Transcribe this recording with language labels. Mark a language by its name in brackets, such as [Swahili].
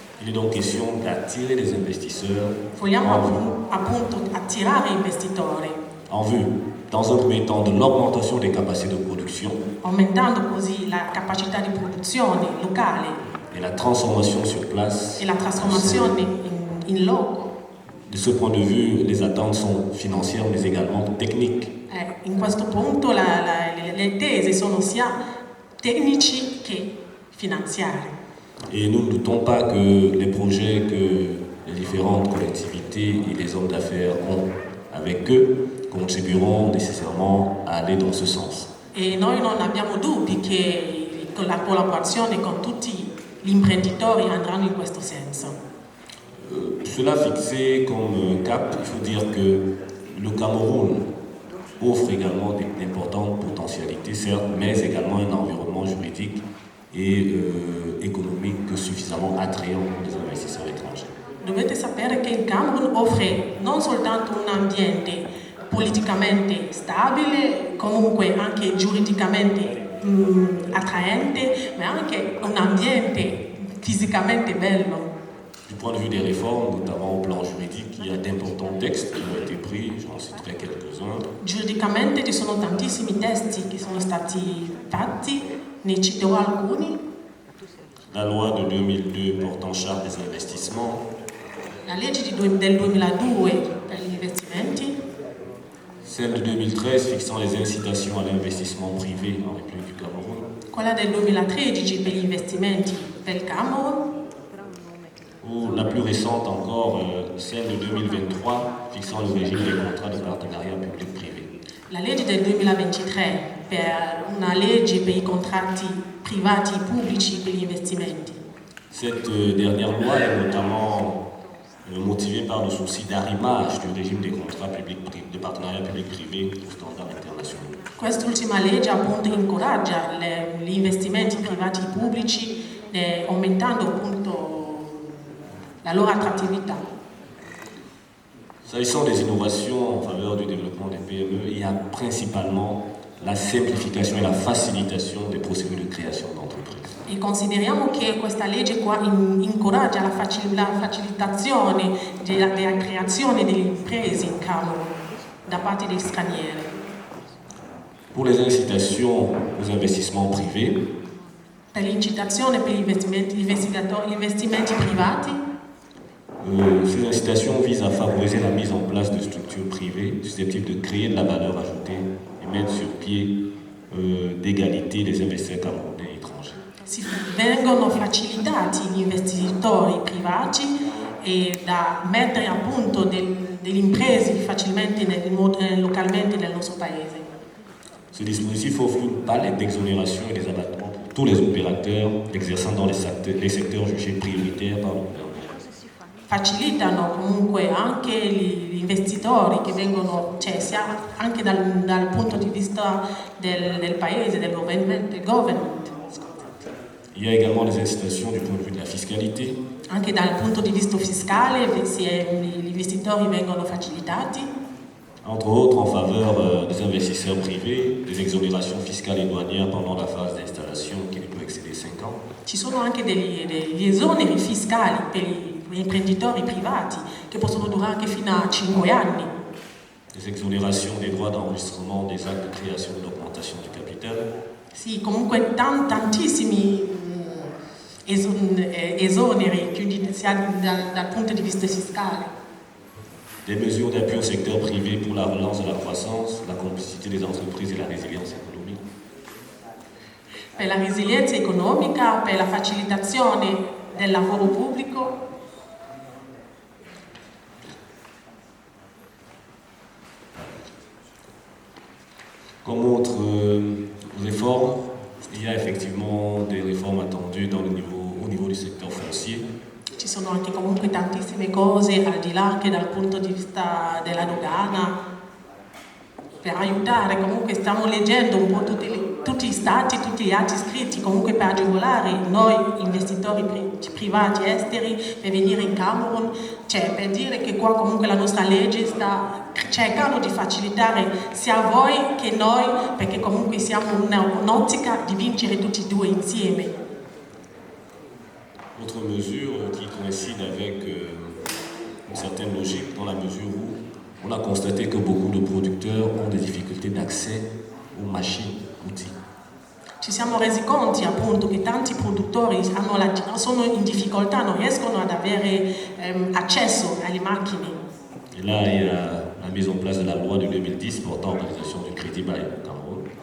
[French] Il est donc question d'attirer les investisseurs [Italian] Vogliamo appunto attirare investitori, [French] en vue, dans un premier temps, de l'augmentation des capacités de production [Italian] aumentando così la capacità di produzione locale [French] et la transformation sur place. [Italian] e la trasformazione in loco. [French] De ce point de vue, les attentes sont financières mais également techniques. [Italian] In questo punto le tesi sono sia tecnici che finanziari. [French] Et nous ne doutons pas que les projets que les différentes collectivités et les hommes d'affaires ont avec eux contribueront nécessairement à aller dans ce sens. [Italian] E noi non abbiamo dubbi che con la collaborazione con tutti gli imprenditori andranno in questo senso. [French] Cela fixé comme cap, il faut dire que le Cameroun offre également d'importantes potentialités, certes, mais également un environnement juridique et économique suffisamment attrayant pour les investisseurs étrangers. [Italian] Dovete sapere che il Camerun offre non soltanto un ambiente politicamente stabile, comunque anche giuridicamente attraente, ma anche un ambiente fisicamente bello. [French] Du point de vue des réformes, notamment au plan juridique, il y a d'importants textes qui ont été pris, j'en citerai quelques-uns. [Italian] Giuridicamente ci sono tantissimi testi che sono stati fatti, ne citerò alcuni. [French] La loi de 2002 portant charte des investissements, [Italian] La legge del 2002 per gli investimenti, [French] celle de 2013 fixant les incitations à l'investissement privé en République du Cameroun, [Italian] quella del 2013 per gli investimenti del Camerun, [French] ou la plus récente encore, celle de 2023 fixant le régime des contrats de partenariat public-privé. [Italian] la legge del 2023 per una legge per i contratti privati pubblici per gli investimenti. [French] Cette dernière loi est notamment motivée par le souci d'arrimage du régime des contrats de partenariat public-privé aux standards internationaux. [Italian] Quest'ultima legge appunto incoraggia gli investimenti privati pubblici aumentando appunto la loro attrattività. [French] S'agissant des innovations en faveur du développement des PME, il y a principalement la semplification et la facilitation des procédures de création d'entreprises. [Italian] E consideriamo che questa legge qua incoraggia la facilitazione della creazione delle imprese in Camerun da parte degli stranieri. [French] Pour les incitations aux investissements privés, [Italian] Per l'incitazione per gli investimenti privati, [French] ces incitations visent à favoriser la mise en place de structures privées susceptibles de créer de la valeur ajoutée et mettre sur pied d'égalité les investisseurs camerounais et étrangers. [Italian] vengono facilitati gli investitori privati e da mettere a punto delle imprese facilmente localmente nel nostro paese. [French] Ce dispositif offre une palette d'exonérations et des abattements pour tous les opérateurs exerçant dans les secteurs jugés prioritaires par le gouvernement. [Italian] Facilitano comunque anche gli investitori che vengono, cioè sia anche dal punto di vista del paese, del government. [French] Il y a également des incitations du point de vue de la fiscalité. [Italian] Anche dal punto di vista fiscale gli investitori vengono facilitati. [French] Entre autres, en faveur des investisseurs privés, des exonérations fiscales et douanières pendant la phase d'installation qui ne peut excéder 5 ans. [Italian] Ci sono anche degli esoneri fiscali per gli imprenditori privati che possono durare anche fino a 5 anni. [French] Des exonérations des droits d'enregistrement des actes de création et d'augmentation du capital. [Italian] Sì, comunque tantissimi esoneri, quindi sia dal punto di vista fiscale. [French] Des mesures d'appui au secteur privé pour la relance de la croissance, la complicité des entreprises et la résilience économique. [Italian] Per la resilienza economica, per la facilitazione del lavoro pubblico. [French] Comme autres réformes, il y a effectivement des réformes attendues au niveau du secteur foncier. [Italian] Ci sono anche comunque tantissime cose al di là che dal punto di vista della dogana per aiutare, comunque stiamo leggendo un po' tutti gli stati, tutti gli atti scritti comunque per agevolare noi investitori privati esteri per venire in Camerun, cioè per dire che qua comunque la nostra legge sta cercando di facilitare sia voi che noi, perché comunque siamo un'ottica di vincere tutti e due insieme. [French] Autre mesure qui coïncide avec une certaine logique dans la mesure où on a constaté que beaucoup de producteurs ont des difficultés d'accès aux machines, outils. [Italian] Ci siamo resi conti appunto che tanti produttori sono in difficoltà, non riescono ad avere accesso alle macchine. [French] Et là, il y a la mise en place de la loi de 2010 portant organisation du crédit bail au Cameroun.